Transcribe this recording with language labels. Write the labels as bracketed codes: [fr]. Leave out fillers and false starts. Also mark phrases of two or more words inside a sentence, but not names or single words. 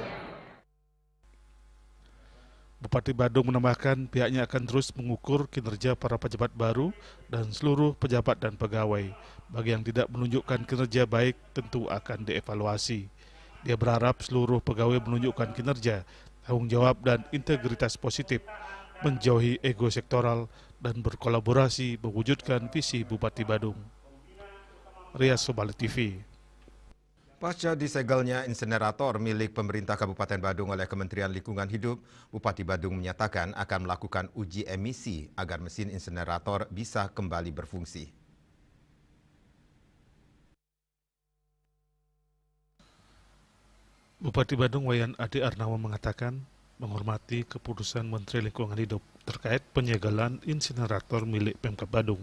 [id] Bupati Badung menambahkan pihaknya akan terus mengukur kinerja para pejabat baru dan seluruh pejabat dan pegawai. Bagi yang tidak menunjukkan kinerja baik tentu akan dievaluasi. Dia berharap seluruh pegawai menunjukkan kinerja, tanggung jawab, dan integritas positif, menjauhi ego sektoral, dan berkolaborasi mewujudkan visi Bupati Badung. Rias Sobali TV. Pasca disegelnya insinerator milik pemerintah Kabupaten Badung oleh Kementerian Lingkungan Hidup, Bupati Badung menyatakan akan melakukan uji emisi agar mesin insinerator bisa kembali berfungsi. Bupati Badung Wayan Adi Arnawa mengatakan menghormati keputusan Menteri Lingkungan Hidup terkait penyegelan insinerator milik Pemkab Badung.